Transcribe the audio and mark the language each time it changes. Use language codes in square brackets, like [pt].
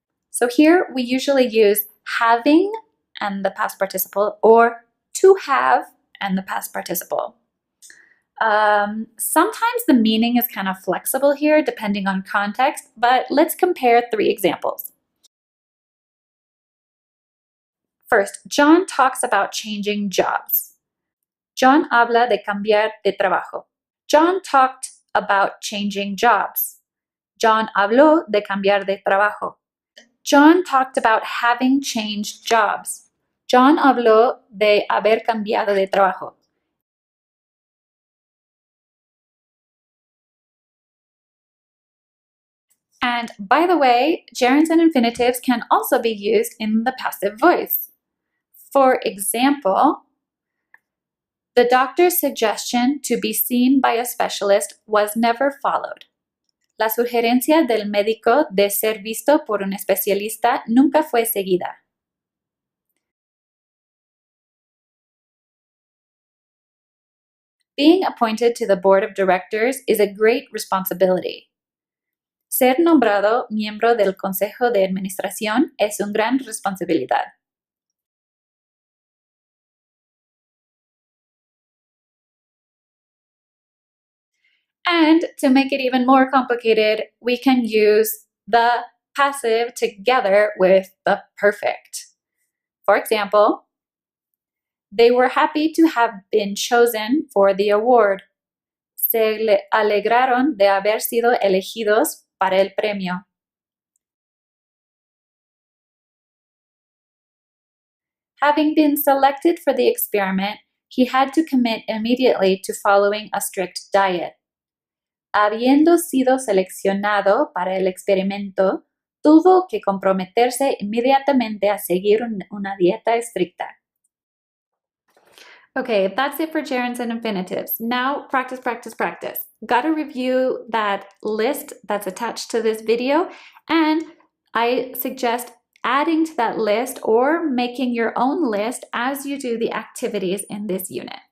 [en] So here we usually use having and the past participle, or to have and the past participle. Sometimes the meaning is kind of flexible here depending on context, but let's compare three examples. First, John talks about changing jobs. [es] John habla de cambiar de trabajo. [en] John talked about changing jobs. [es] John habló de cambiar de trabajo. [en] John talked about having changed jobs. [es] John habló de haber cambiado de trabajo. [en] And by the way, gerunds and infinitives can also be used in the passive voice. For example, the doctor's suggestion to be seen by a specialist was never followed. [es] La sugerencia del médico de ser visto por un especialista nunca fue seguida. [en] Being appointed to the board of directors is a great responsibility. [es] Ser nombrado miembro del Consejo de Administración es una gran responsabilidad. [en] And to make it even more complicated, we can use the passive together with the perfect. For example, they were happy to have been chosen for the award. [es] Se alegraron de haber sido elegidos para el premio. [en] Having been selected for the experiment, he had to commit immediately to following a strict diet. [es] Habiendo sido seleccionado para el experimento, tuvo que comprometerse inmediatamente a seguir una dieta estricta. [en] Okay, that's it for gerunds and infinitives. Now, practice, practice, practice. Gotta review that list that's attached to this video, and I suggest adding to that list or making your own list as you do the activities in this unit.